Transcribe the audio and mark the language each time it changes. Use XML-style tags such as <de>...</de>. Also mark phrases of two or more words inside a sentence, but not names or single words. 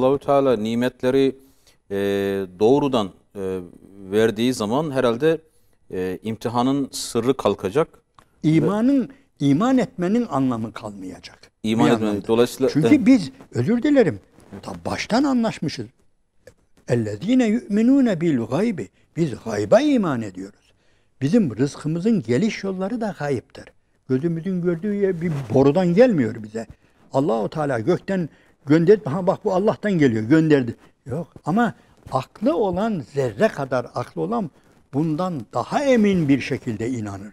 <tr>Orada Allahü Teala nimetleri doğrudan verdiği zaman herhalde imtihanın sırrı kalkacak. İman etmenin anlamı kalmayacak. İman Bir etmenin. anlamda. Dolayısıyla Çünkü biz, özür dilerim, baştan anlaşmışız.</tr> <ar>اَلَّذ۪ينَ يُؤْمِنُونَ بِالْغَيْبِ</ar> <tr>Biz gayba iman ediyoruz. Bizim rızkımızın geliş yolları da gayiptir. Gözümüzün gördüğü yer bir borudan gelmiyor bize. Allahu Teala gökten gönderdi. Ha bak bu Allah'tan geliyor, gönderdi. Yok ama aklı olan, zerre kadar aklı olan bundan daha emin bir şekilde inanır.</tr>